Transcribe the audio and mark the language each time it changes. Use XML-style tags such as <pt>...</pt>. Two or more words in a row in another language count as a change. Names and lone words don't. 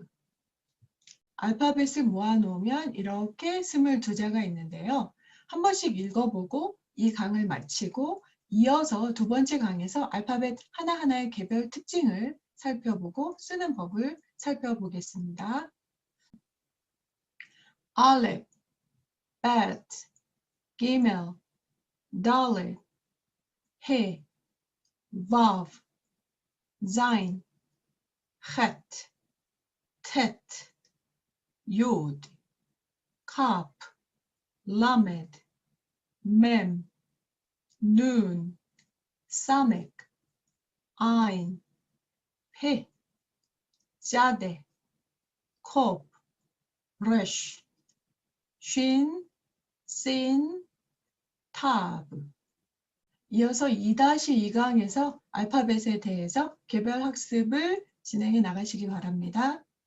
<ko>알파벳을 모아놓으면 이렇게 22자가 있는데요. 한 번씩 읽어보고 이 강을 마치고 이어서 2번째 강에서 알파벳 하나하나의 개별 특징을 살펴보고 쓰는 법을 살펴보겠습니다.</ko> <he>אלף, בית, גימל, דלת, הא, וו, זין, חית, טית, יוד, כף, למד, מם, נון, סמך, עין, פא, צדי, קוף, ריש, שין, שין, תו.</he> <ko>이어서 2-2강에서 알파벳에 대해서 개별 학습을 진행해 나가시기 바랍니다.</ko>